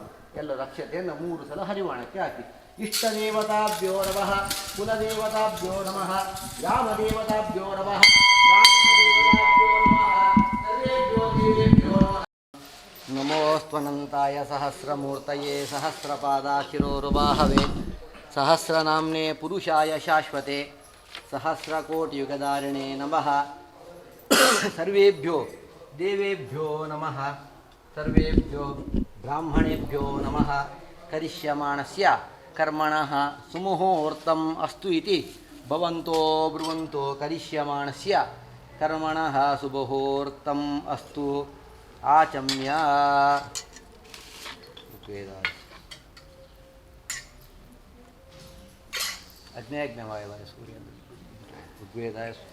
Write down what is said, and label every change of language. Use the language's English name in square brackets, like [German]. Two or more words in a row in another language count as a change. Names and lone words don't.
[Kannada] ಎಲ್ಲರೂ ಅಕ್ಷತೆಯನ್ನು 3 ಸಲ ಹರಿವಾಣಕ್ಕೆ ಹಾಕಿ. [Sanskrit] ಇಷ್ಟ ದೇವತಾಭ್ಯೋ ನಮಃ, ಕುಲದೇವತಾಭ್ಯೋ ನಮಃ, ಗ್ರಾಮದೇವತಾಭ್ಯೋ ನಮಃ, ನಮೋಸ್ತ್ವನಂತಾಯ ಸಹಸ್ರಮೂರ್ತಯೇ ಸಹಸ್ರಪಾದಾಶಿರೋರುಬಾಹವೇ ಸಹಸ್ರನಾಮ್ನೇ ಪುರುಷಾಯ ಶಾಶ್ವತೆ ಸಹಸ್ರಕೋಟಿಯುಗಧಾರಿಣೇ ನಮಃ. ಸರ್ವೇಭ್ಯೋ ದೇವೇಭ್ಯೋ ನಮಃ, ಸರ್ವೇಭ್ಯೋ ಬ್ರಾಹ್ಮಣೇಭ್ಯೋ ನಮಃ. ಕರಿಷ್ಯಮಾಣಸ್ಯ ಕರ್ಮಣಃ ಸುಮುಹೂರ್ತಂ ಅಸ್ತು ಇತಿ ಭವಂತೋ ಬ್ರುವಂತೋ ಕರಿಷ್ಯಮಾಣಸ್ಯ ಕರ್ಮಣಃ ಸುಮುಹೂರ್ತಂ ಅಸ್ತು. ಆಚಮ್ಯ ಅಗ್ನೇಯಜ್ಞವಾಯ ಸೂರ್ಯ ಋಗ್ವೇದಾಯ.